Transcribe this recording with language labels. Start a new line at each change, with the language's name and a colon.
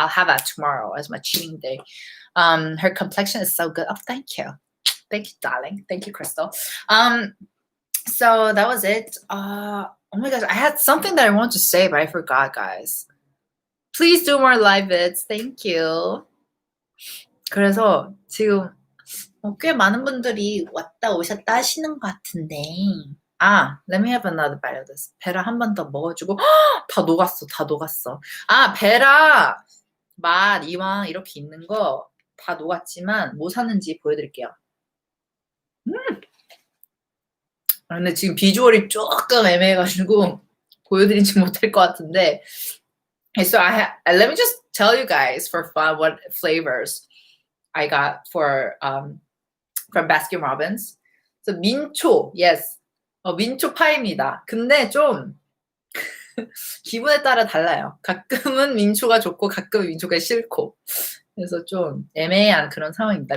English: I'll have that tomorrow as my cheating day. Her complexion is so good. Oh, thank you. Thank you, darling. Thank you, Crystal. So that was it. Oh my gosh, I had something that I wanted to say, but I forgot, guys. Please do more live vids. Thank you.
Korean: 그래서 지금 꽤 많은 분들이 왔다 오셨다 하시는 것 같은데
English: let me have another bite of this.
Korean: 베라 한 번 더 먹어주고 다 녹았어. 베라 맛 이왕 이렇게 있는 거 다 녹았지만 뭐 샀는지 보여드릴게요. 근데 지금 비주얼이 조금 애매해가지고 보여드리지 못할 것 같은데
English: so let me just tell you guys for fun what flavors I got for from Baskin Robbins. So 민초, yes. 민초 파입니다.
Korean: 근데 좀 기분에 따라 달라요. 가끔은 민초가 좋고 가끔은 민초가 싫고. 그래서 좀 애매한 그런 상황입니다.